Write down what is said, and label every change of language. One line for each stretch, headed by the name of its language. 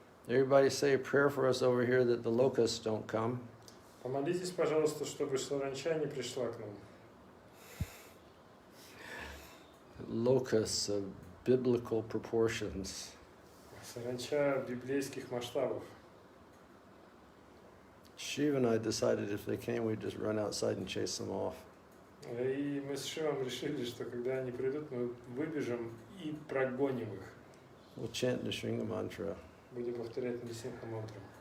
English: Everybody say a prayer for us over here that the locusts don't come.
Russian: Помолитесь, пожалуйста, чтобы саранча не пришла к нам.
English: Locusts of biblical proportions.
Russian: Саранча библейских масштабов.
English: Shiva and I decided if they came, we'd just run outside and chase them off.
Russian: И мы с Шивом решили, что когда они придут, мы выбежим и прогоним их.
English: We'll chant the Shringa mantra.
Russian: Будем повторять Нрисимха мантру.